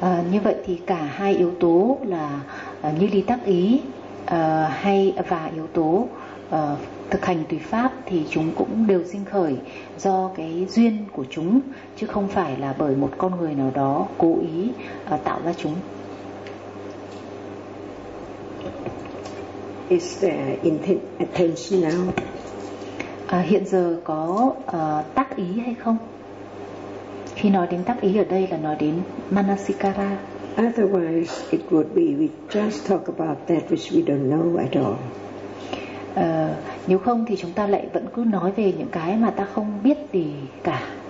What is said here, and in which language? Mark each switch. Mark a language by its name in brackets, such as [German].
[Vietnamese] Như vậy thì cả hai yếu tố là như lý tác ý hay và yếu tố thực hành tùy pháp thì chúng cũng đều sinh khởi do cái duyên của chúng chứ không phải là bởi một con người nào đó cố ý tạo ra chúng. [English] Is there intention now? [Vietnamese] Hiện giờ có tác ý hay không? Khi nói đến tác ý ở đây là nói đến manasikara. [English] Otherwise it would be we just talk about that which we don't know at all. [Vietnamese] Nếu không thì chúng ta lại vẫn cứ nói về những cái mà ta không biết gì cả.